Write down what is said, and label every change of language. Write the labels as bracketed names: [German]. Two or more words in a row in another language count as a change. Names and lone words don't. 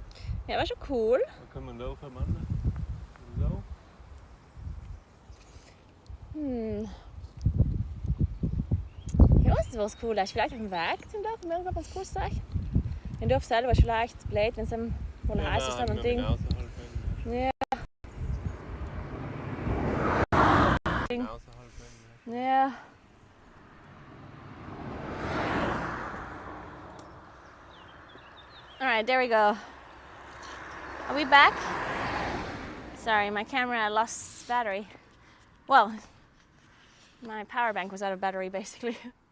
[Swedish] Ja, det var så cool. [German] Da kann man laufen, Mann. So. Ja, das was cool ist. Vielleicht auf dem Weg zum Dorf, wenn man ganz cool sagt. Im Dorf selber ist vielleicht blöd, wenn es wohl heiß ist, ein Ding. Ja. Ja. [English] Alright, there we go. Are we back? Sorry, my camera lost battery. Well, my power bank was out of battery basically.